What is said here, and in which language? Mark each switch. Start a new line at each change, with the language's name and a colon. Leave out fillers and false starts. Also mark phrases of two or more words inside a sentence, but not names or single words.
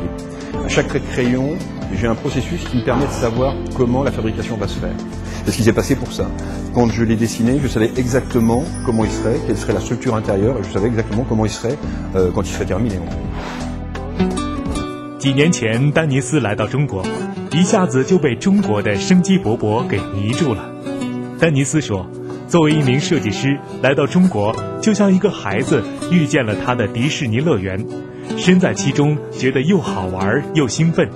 French: À chaque trait de crayon, j'ai un processus qui me permet de savoir comment la fabrication va se faire. C'est ce qui s'est passé pour ça. Quand je l'ai dessiné, je savais exactement comment il serait, quelle serait la structure intérieure, et je savais exactement comment il serait quand il serait terminé.
Chinese: 几年前，丹尼斯来到中国， 一下子就被中国的生机勃勃给迷住了。丹尼斯说，作为一名设计师，来到中国就像一个孩子遇见了他的迪士尼乐园，身在其中觉得又好玩又兴奋。